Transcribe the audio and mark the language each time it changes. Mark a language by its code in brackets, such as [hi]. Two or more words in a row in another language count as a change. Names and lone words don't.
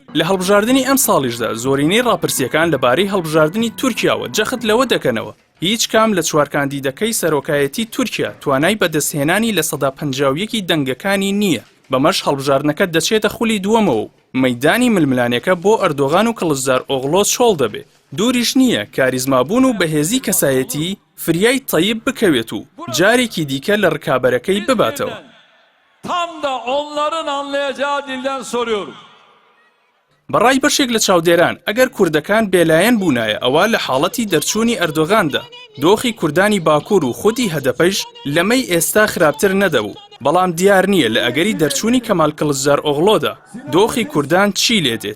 [ckb] لە هەڵبژاردننی ئەم ساڵیشدا زۆرینەی ڕاپرسیەکان لەبارەی هەڵبژاردننی تورکیاوە جەخت لەوە دەکەنەوە هیچ کام لە چوار کاندیدەکەی سەرۆکایەتی تورکیا توانای بەدەستهێنانی لە سەدا 51 دەنگەکانی نییە. بەمەش هەڵبژاردنەکە دەچێتە خولی دووەمەوە و مەیدانی ململانەکە بۆ ئەردۆغان و کڵژدار ئۆغڵۆ چۆڵ دەبێ. دووریش نییە کاریزمابوون و بەهێزی کەسایەتی فریای تەیب بکەوێت و جارێکی دیکە لە ڕکابەرەکەی بباتەوە. [tr] Tam da onların anlayacağı dilden soruyorum. [ckb] بەڕای بەشێک لە چاودێران ئەگەر کوردەکان بێلایەن بوونایە ئەوە لە حاڵەتی دەرچوونی ئەردۆغاندا دۆخی کوردانی باکوور و خودی هەدەپەش لەمەی ئێستا خراپتر نەدەبوو. بەڵام دیار نییە لە ئەگەری دەرچوونی کەمال کڵژدار ئۆغڵۆدا دۆخی کوردان چی لێدێت.